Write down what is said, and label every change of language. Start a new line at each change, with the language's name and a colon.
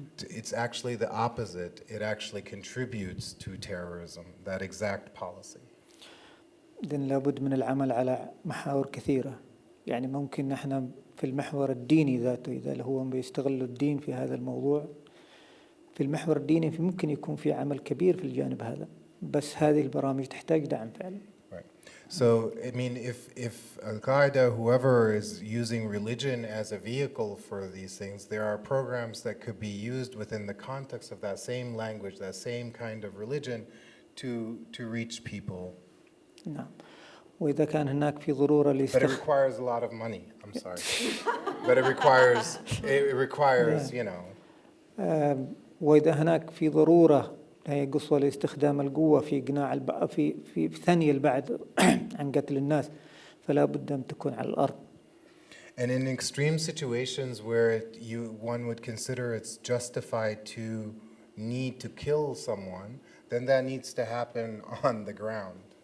English: It's actually the opposite. It actually contributes to terrorism, that exact policy.
Arabic: إذن لابد من العمل على محاور كثيرة. يعني ممكن نحن في المحور الديني ذاته إذا هو بيستغلوا الدين في هذا الموضوع في المحور الديني ممكن يكون في عمل كبير في الجانب هذا بس هذه البرامج تحتاج دعم فعلا.
English: So, I mean, if Al-Qaeda, whoever is using religion as a vehicle for these things, there are programs that could be used within the context of that same language, that same kind of religion to reach people.
Arabic: نعم. وإذا كان هناك في ضرورة
English: But it requires a lot of money. I'm sorry. But it requires, you know.
Arabic: وإذا هناك في ضرورة هي قصوى لاستخدام القوة في إقناع في ثانية البعد عن قتل الناس فلا بد أن تكون على الأرض.
English: And in extreme situations where one would consider it's justified to need to kill someone, then that needs to happen on the ground.